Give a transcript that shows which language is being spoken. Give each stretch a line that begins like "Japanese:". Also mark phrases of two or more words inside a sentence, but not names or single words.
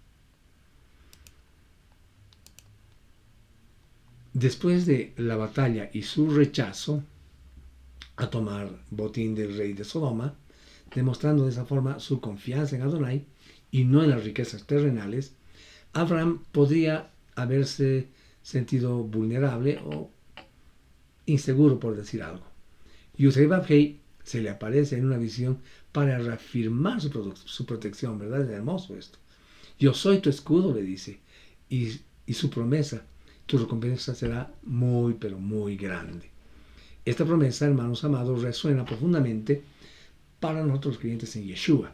Spanish: Después de la batalla y su rechazo a tomar botín del rey de Sodoma, demostrando de esa forma su confianza en Adonai y no en las riquezas terrenales, Abraham podría haberse sentido vulnerable o inseguro, por decir algo. Yud-Heh-Vav-Heh se le aparece en una visión para reafirmar su protección, ¿verdad? Es hermoso esto. Yo soy tu escudo, le dice, y su promesa, tu recompensa será muy, pero muy grande. Esta promesa, hermanos amados, resuena profundamente para nosotros creyentes en Yeshua.